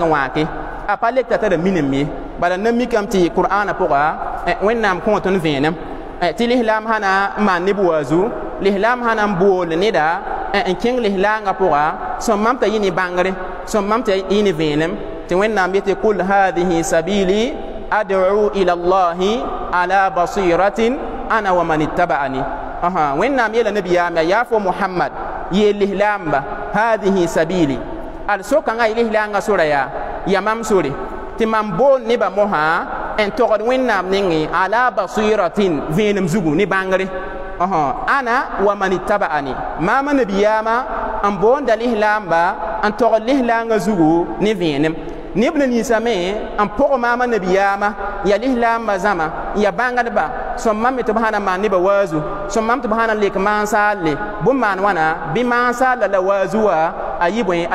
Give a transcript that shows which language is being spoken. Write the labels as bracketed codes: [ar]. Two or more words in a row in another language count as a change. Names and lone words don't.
[mos] n wãake a pa lek t'a tara minem ye bala na mikame tɩ qur'ana pʋga wẽnnaam kõ tõnd vẽenem tɩ lislaam sã na n maan neb waazu lislaam sã na n bool neda n kẽng lislaangã pʋga sõm-mam t'a yɩ ne bãngre sõm-mam t'a yɩ ne vẽenem tɩ wẽnnaam yetɩ [ar] قل هذه سبيلي أدعو إلى الله على بصيرة أنا ومن اتبعني [mos] wẽnnaam yeela nabiyaam yaa fo muhammad yeel lislaamba [ar] هذه سبيلي [mos] al sokãngã y lislaangã sora yaa ya mam sore tɩ mam bool nebã mosã n togd wẽnnaam nengẽ [ar] على بصيرة [mos] vẽenem zugu ne bãngre [ar] أنا ومن اتبعني [mos] maama nabiyaamã n boonda lislaamba n togd lislaangã zugu ne vẽenem neb la ninsame n pʋg maama nabiyaamã ya lislaambã zãma ya bãngdba sõm-mam me tɩ b sã na maan nebã waazu sõm-mam tɩ b sã na lek maansaale bõn maan wãna bɩ maansaala la waazu wã a yɩ bõe a